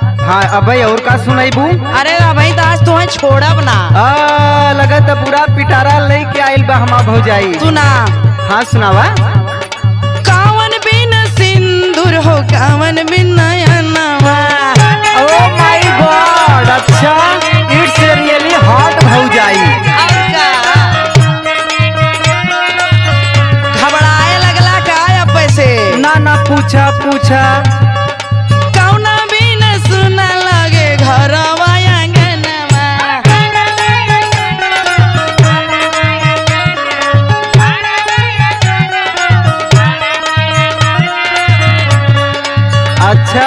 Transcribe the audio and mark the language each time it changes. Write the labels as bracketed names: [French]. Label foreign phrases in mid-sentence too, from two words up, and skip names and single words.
[Bhojpuri] हाँ अब और का सुनाईबू? अरे अभी तो आज तुम्हें छोड़ब ना। लगत पूरा पिटारा लेके आइल बा हमार भौजाई। सुना। हाँ सुनावा। कावन बिन सिंदूर हो कावन बिन नयनवा। [English] Oh my God, अच्छा it's really hot भौजाई। [Bhojpuri] घबराए लगला का अब पैसे? ना ना पूछा पूछा। कौना बिन सुना लगे घरवा आंगनवा। अच्छा